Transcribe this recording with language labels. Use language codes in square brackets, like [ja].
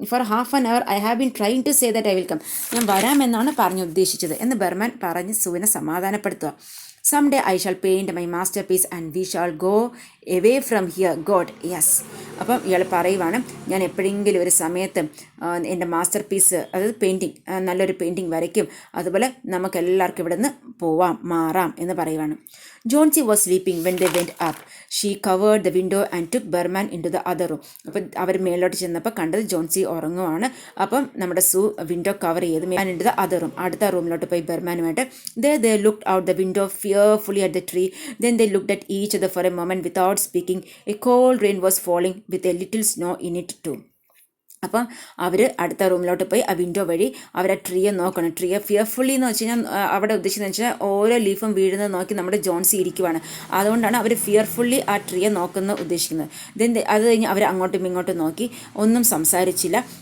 [en] For half an hour I have been trying to say that I will come. [ml] ഞാൻ വരാമെന്നാണ് പറഞ്ഞു ഉദ്ദേശിച്ചത് എന്ന് Berman പറഞ്ഞ് സൂവിനെ സമാധാനപ്പെടുത്തുക. [en] Someday I shall paint my masterpiece and we shall go away from here. God, yes. [ml] അപ്പം ഇയാൾ പറയുവാണ്, ഞാൻ എപ്പോഴെങ്കിലും ഒരു സമയത്ത് എൻ്റെ മാസ്റ്റർ പീസ്, അതായത് പെയിൻറ്റിങ്, നല്ലൊരു പെയിൻറ്റിങ് വരയ്ക്കും, അതുപോലെ നമുക്ക് എല്ലാവർക്കും ഇവിടെ നിന്ന് മാറാം എന്ന് പറയുവാണ്. [en] Johnsy was sleeping when they went up. She covered the window and took Behrman into the other room. [ml] അപ്പം അവർ മേലോട്ട് ചെന്നപ്പോൾ കണ്ടത് ജോൺസി ഉറങ്ങുവാണ്. അപ്പം നമ്മുടെ സൂ വിൻഡോ കവർ ചെയ്ത് [en] into the other room, [ml] അടുത്ത റൂമിലോട്ട് പോയി ബർമാനുമായിട്ട്. [en] They looked out the window fearfully at the tree. Then they looked at each other for a moment without speaking. A cold rain was falling with a little snow in it too. [ml] അപ്പം അവർ അടുത്ത റൂമിലോട്ട് പോയി ആ window വഴി അവർ ആ ട്രീയെ നോക്കണം. ട്രീയെ fearfully എന്ന് വെച്ച് കഴിഞ്ഞാൽ അവിടെ ഉദ്ദേശിച്ചതെന്ന് വെച്ചാൽ ഓരോ ലീഫും വീഴുന്നത് നോക്കി നമ്മുടെ ജോൺസി ഇരിക്കുവാണ്. അതുകൊണ്ടാണ് അവർ ഫിയർഫുള്ളി ആ ട്രീയെ നോക്കുന്ന ഉദ്ദേശിക്കുന്നത്. അത് കഴിഞ്ഞ് അവർ അങ്ങോട്ടും ഇങ്ങോട്ടും നോക്കി, ഒന്നും സംസാരിച്ചില്ല.